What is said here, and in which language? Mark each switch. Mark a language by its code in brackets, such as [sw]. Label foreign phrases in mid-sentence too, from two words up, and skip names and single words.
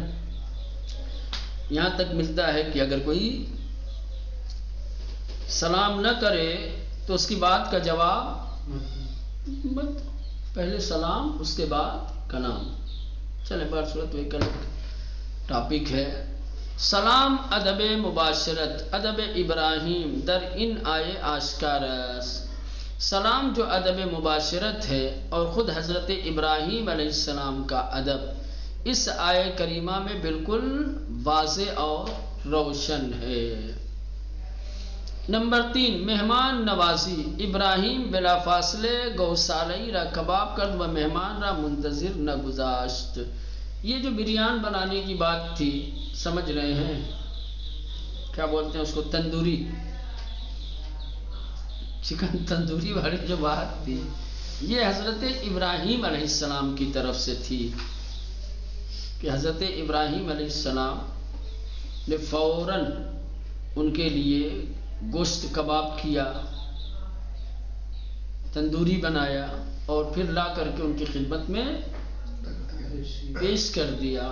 [ur] یہاں تک ملتا ہے کہ اگر کوئی سلام نہ کرے تو اس کی بات کا جواب مت، پہلے سلام اس کے بعد کلام۔ چلیں بہرصورت وہ کل ٹاپک ہے۔ [fa] سلام ادب مباشرت ادب ابراہیم در ان آئے آشکار است۔ [ur] سلام جو ادب مباشرت ہے اور خود حضرت ابراہیم [ar] علیہ السلام [ur] کا ادب اس آیہ کریمہ میں بالکل واضح اور روشن ہے۔ نمبر 3، مہمان نوازی۔ [fa] ابراہیم بلا فاصلے گوسالئی را کباب کرد و مہمان را منتظر نہ گذاشت۔ [ur] یہ جو بریان بنانے کی بات تھی، سمجھ رہے ہیں کیا بولتے ہیں اس کو، تندوری، چکن تندوری والی جو بات تھی، یہ حضرت ابراہیم [ar] علیہ السلام [ur] کی طرف سے تھی کہ حضرت ابراہیم [ar] علیہ السلام [ur] نے فوراً ان کے لیے گوشت کباب کیا، تندوری بنایا اور پھر لا کر کے ان کی خدمت میں پیش کر دیا۔